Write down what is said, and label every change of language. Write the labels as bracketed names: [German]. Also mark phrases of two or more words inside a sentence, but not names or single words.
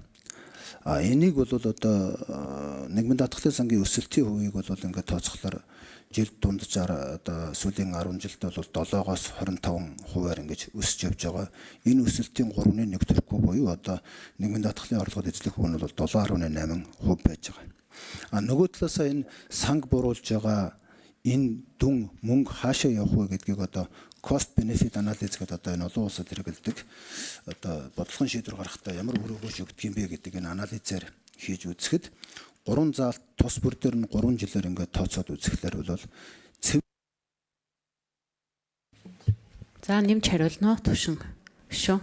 [Mongolian] Энийг бол одоо нийгмийн даатгалын сангийн өсөлтийн хувийг бол ингээд тооцохлоор жил дунджаар одоо сүүлийн 10 жилд бол 7-оос 25%-аар ингэж өсөж явж байгаа. Энэ өсөлтийн 3-1 төрөхгүй буюу одоо нийгмийн даатгалын орлогод эзлэх хүн бол 7.8% байж байгаа. Нөгөө талаасаа энэ санг буруулж байгаа энэ дүн мөнгө хаашаа явах вэ гэдгийг одоо [English] cost benefit analysis [Mongolian] гэдэг одоо энэ олон улсад хэрэгэлдэг одоо бодлогын шийдвэр гаргахдаа ямар үр өгөөж өгдөг юм бэ гэдэг энэ анализээр хийж үзэхэд 3 заалт тус бүр дээр нь 3 жилээр ингээд тооцоод үзэхлээр бол За нэмж хариулна уу түвшин гишүүн.